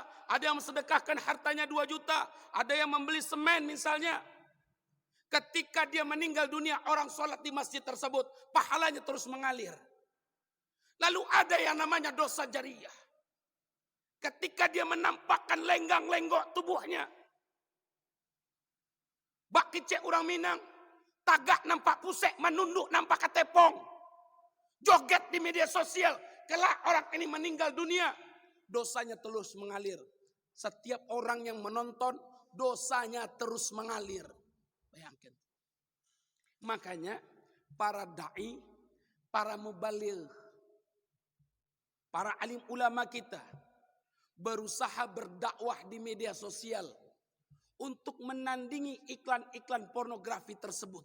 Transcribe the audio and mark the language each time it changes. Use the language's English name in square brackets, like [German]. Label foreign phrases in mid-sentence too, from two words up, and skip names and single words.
[Indonesian] Ada yang mensedekahkan hartanya 2 juta. Ada yang membeli semen misalnya. Ketika dia meninggal dunia, orang sholat di masjid tersebut, pahalanya terus mengalir. Lalu ada yang namanya dosa jariyah. Ketika dia menampakkan lenggang-lenggok tubuhnya. [Minangkabau] Bak kicek orang Minang, tagak nampak pusek, menunduk nampak ketepong. [Indonesian] Joget di media sosial, kelak orang ini meninggal dunia, dosanya terus mengalir. Setiap orang yang menonton, dosanya terus mengalir. Bayangkan. Makanya para da'i, para mubaligh, para alim ulama kita berusaha berdakwah di media sosial untuk menandingi iklan-iklan pornografi tersebut.